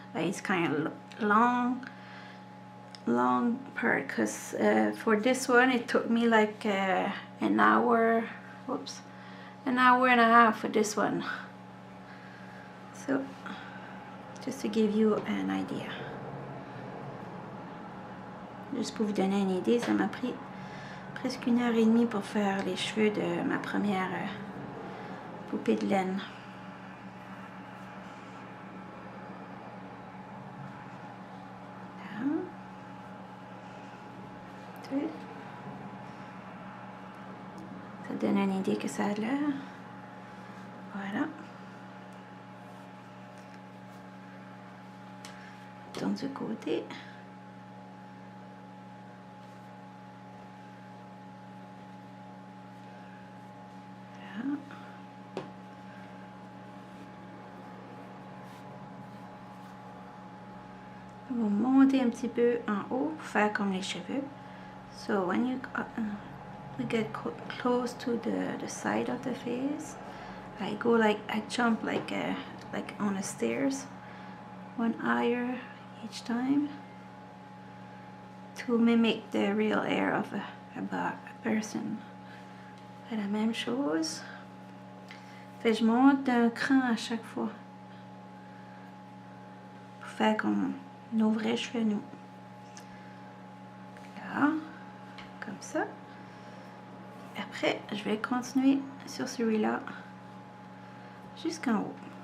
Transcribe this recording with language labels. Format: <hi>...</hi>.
<en>But it's kind of long part. Because for this one, it took me like an hour. Whoops. An hour and a half for this one. So, just to give you an idea.</en> <fr>Juste pour vous donner une idée, ça m'a pris presque 1h30 pour faire les cheveux de ma première poupée de laine. Là. Ça donne une idée que ça a l'air. Voilà. Tourne du côté. Voilà. On va monter un petit peu en haut pour faire comme les cheveux.</fr> <en>So when you get close to the side of the face, I jump like on the stairs, one higher each time to mimic the real hair of a person.</en> <fr>C'est la même chose. Fait je monte d'un cran à chaque fois pour faire comme nos vrais cheveux nous. Là, comme ça. Après, je vais continuer sur celui-là jusqu'en haut.</fr>